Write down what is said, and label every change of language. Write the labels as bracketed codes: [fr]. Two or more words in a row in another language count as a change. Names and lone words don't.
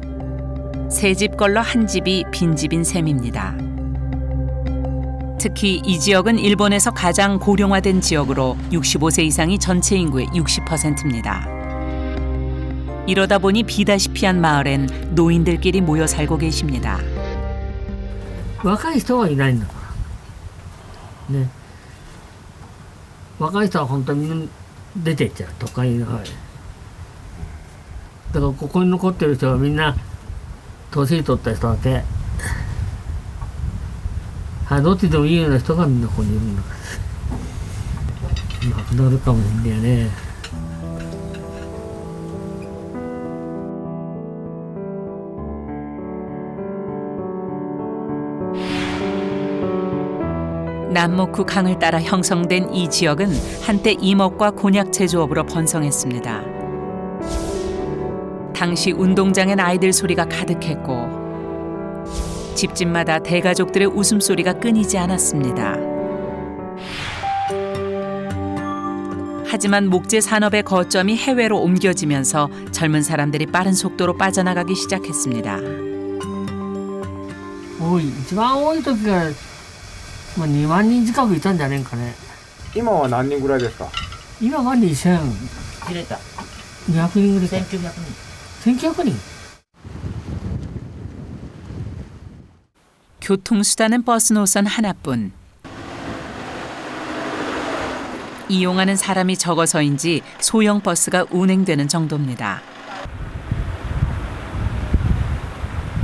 [ko] 세 집 걸러 한 집이 빈집인 셈입니다. 특히 이 지역은 일본에서 가장 고령화된 지역으로 65세 이상이 전체 인구의 60%입니다. 이러다 보니 비다시피한 마을엔 노인들끼리 모여 살고 계십니다. [ja] 若い人はいないんだから。ね。若い人は本当に出てっちゃう、都会の方へ。だからここに残ってる人はみんな年取った人だけ。どっちでもいいような人がみんなここにいるんだから。なくなるかもしれないね。 [ko] 남모쿠 강을 따라 형성된 이 지역은 한때 임업과 곤약 제조업으로 번성했습니다. 당시 운동장엔 아이들 소리가 가득했고 집집마다 대가족들의 웃음소리가 끊이지 않았습니다. 하지만 목재 산업의 거점이 해외로 옮겨지면서 젊은 사람들이 빠른 속도로 빠져나가기 시작했습니다. [ja] 一番多い時が 2万人近くいたんじゃねえかね。今は何人ぐらいですか？今は2000。切れた。 200人ぐらいか。 1900人。 1900人。 [ko] 교통수단은 버스 노선 하나뿐. 이용하는 사람이 적어서인지 소형 버스가 운행되는 정도입니다.